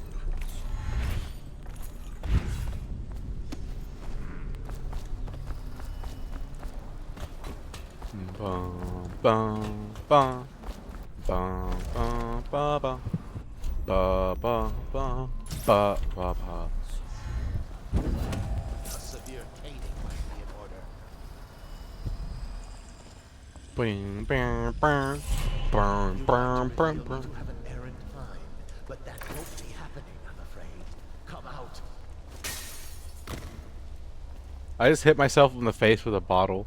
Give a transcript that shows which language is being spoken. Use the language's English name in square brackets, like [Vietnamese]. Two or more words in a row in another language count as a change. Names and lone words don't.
[English] Bum, bum, bum. Ba ba ba ba ba ba ba ba ba ba. A severe caning might be in order. Bing, bing, bing, bing, bing, bing, bing. To have an errant mind, but that won't be happening, I'm afraid. Come out. I just hit myself in the face with a bottle.